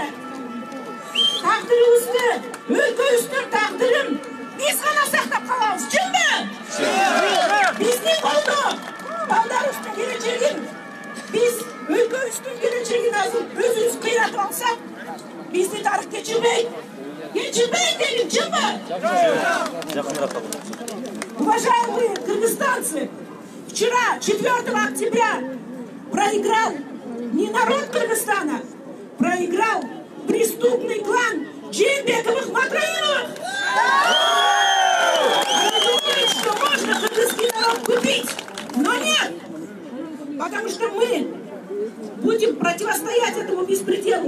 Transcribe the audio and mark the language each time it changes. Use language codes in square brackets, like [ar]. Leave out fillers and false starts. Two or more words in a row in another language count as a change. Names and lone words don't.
[ky] Тагдырыбызды, өлкөбүздүн тагдырын биз гана сактап калабыз. Чынбы? Биздин колдо балдарыбыздын келечегин, биз өлкөбүздүн келечегин азыр өзүбүз кыйратып алсак, бизди тарых кечирбейт. Кечирбейт элим, чынбы? [ru] Уважаемые кыргызстанцы, вчера, 4 октября, проиграл не народ Кыргызстана, проиграл преступный клан Жээнбековых-Матраимовых. Они думают, что можно кыргызский народ купить, но нет, потому что мы будем противостоять этому беспределу.